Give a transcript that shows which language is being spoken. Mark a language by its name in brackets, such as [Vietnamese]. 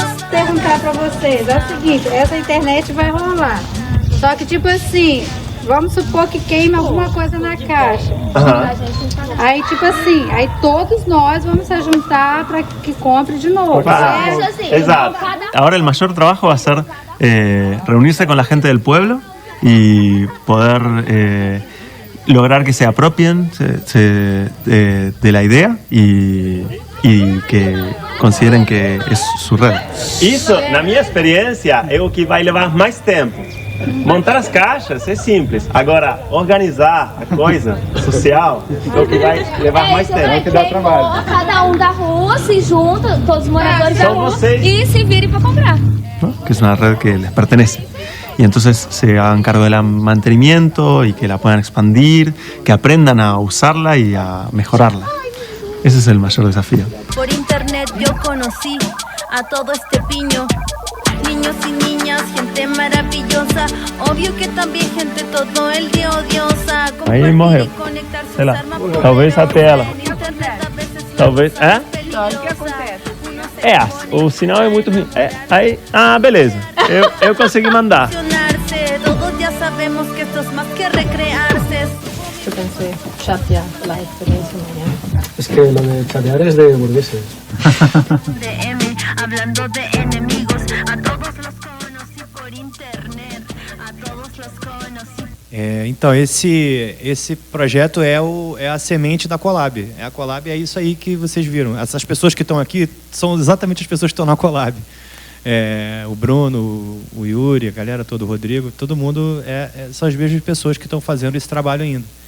[Portuguese] Perguntar pra vocês, é o seguinte, essa internet vai rolar. Só que tipo assim, vamos supor que queima alguma coisa na caixa. Aí tipo assim, aí todos nós vamos se juntar para que compre de novo. [Spanish] Exacto. Ahora el mayor trabajo va a ser reunirse con la gente del pueblo y poder lograr que se apropien de la idea y que consideren que es su red. [Portuguese] Isso, na minha experiência, é o que vai levar mais tempo. Montar as caixas é simples. Agora, organizar a coisa social é o que vai levar mais tempo. É o que dá trabalho. Cada da rua se junta, todos os moradores da rua, y se virem para comprar. [Spanish] ¿No? Que es una red que les pertenece. Y entonces se hagan cargo del mantenimiento y que la puedan expandir, que aprendan a usarla y a mejorarla. Ese es el mayor desafío. Por internet yo conocí a todo este piño. Niños y niñas, gente maravillosa. Obvio que também gente todo el día odiosa. [Portuguese] Aí morreu. Sei lá, talvez a tela. Talvez. O que acontece? O sinal é muito ruim. Aí, beleza. Eu consegui mandar. [Spanish] Todos ya sabemos que esto es más que recrearse. Yo pensé chatear la experiencia mañana. Es que lo de chatear es de burgueses. Hablando de enemigos, a todos los conocí por internet, a todos los conocí. [Portuguese] Então, esse projeto é a semente da Colab. A Colab é isso aí que vocês viram. Essas pessoas que estão aqui são exatamente as pessoas que estão na Colab. O Bruno, o Yuri, a galera toda, o Rodrigo, todo mundo são as mesmas pessoas que estão fazendo esse trabalho ainda.